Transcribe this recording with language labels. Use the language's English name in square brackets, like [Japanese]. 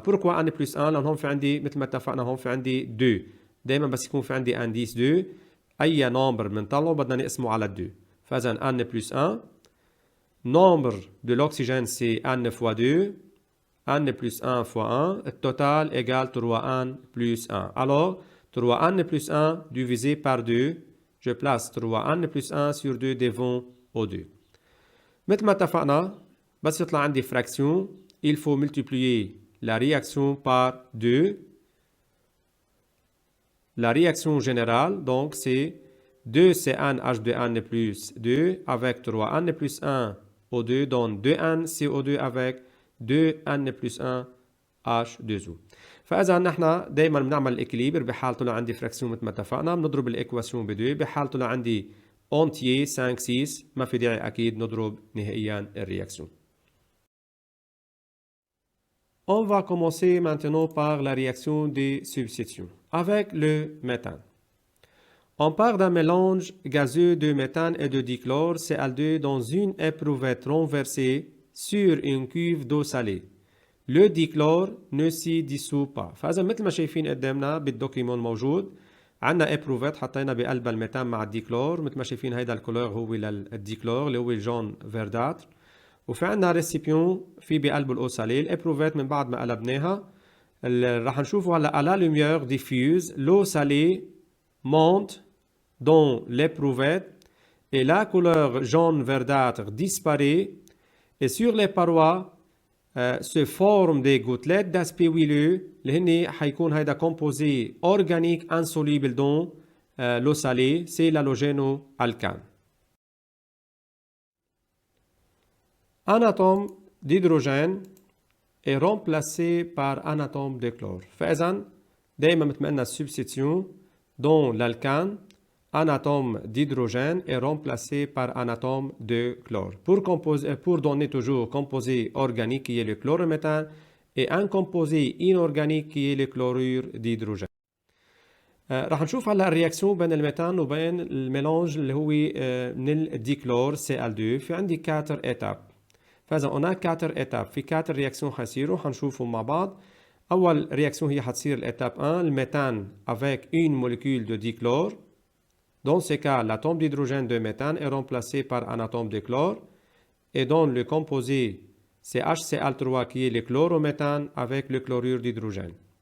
[French] Pourquoi n plus 1؟ [Arabic] لأن هون في عندي مثل ما اتفقنا هون في عندي 2. دايما بس يكون في عندي indice 2 أي نمبر بنطلعه بدنا نقسمه على 2. [French] فإذا n plus 1. Nombre de l'oxygène c'est n fois 2. n plus 1 fois 1. Le total égale 3n plus 1. Alors 3n plus 1 divisé par 2. Je place 3n plus 1 sur 2 devant O2. [Arabic] مثل ما اتفقنا بس يطلع عندي [French] fraction il faut multiplier la réaction par 2. La réaction générale, donc, c'est 2 CN H2N plus 2 avec 3N plus 1 O2 donne 2N CO2 avec 2N plus 1 H2O. [Arabic] فإذا نحن دايما بنعمل الإكليبر بحال طلع عندي فراكسيون مثل ما اتفقنا بنضرب الإكواسيون ب 2، بحال طلع عندي entier 5 6 ما في داعي أكيد نضرب نهائيا الرياكسيون. [French] On va commencer maintenant par la réaction de substitution avec le méthane. On part d'un mélange gazeux de méthane et de dichlore Cl2 dans une éprouvette renversée sur une cuve d'eau salée. Le dichlore ne s'y dissout pas. [Arabic] فإذا مثل ما شايفين قدامنا بالدوكيمون موجود عندنا éprouvette حطينا بقلب الميثان مع الديكلور، مثل ما شايفين هيدا الكولور هو للديكلور اللي هو الجون فيرداتر، وفي عندنا ريسيبيون في بقلبه الاو سالي. الابروفيت من بعد ما قلبناها رح نشوفوا هلا [French] à la lumière diffuse l'eau salée monte dans l'éprouvette et la couleur jaune verdâtre disparaît et sur les parois se forment des gouttelettes d'aspect huileux [Arabic] اللي هن حيكون هيدا [French] composé organique insoluble dans l'eau salée c'est l'halogénoalcane. Un atome d'hydrogène est remplacé par un atome de chlore. [Arabic] فإذا دائما مثل ما قلنا [French] substitution dans l'alcane un atome d'hydrogène est remplacé par un atome de chlore. Pour donner toujours composé organique qui est le chlorométhane et un composé inorganique qui est le chlorure d'hydrogène. [Arabic] راح نشوف هلا الرياكسيون بين الميثان وبين الميلانج اللي هو من الديكلور Cl2 في عندي 4 étapes. فاذا [French] on a 4 étapes [Arabic] في 4 رياكسيون حيصيروا حنشوفهم مع بعض. اول رياكسيون هي حتصير [French] l'étape 1 le méthane avec une molécule de dichlore. Dans ce cas, l'atome d'hydrogène de méthane est remplacé par un atome de chlore et donne le composé CHCl3 qui est le chlorométhane avec le chlorure d'hydrogène.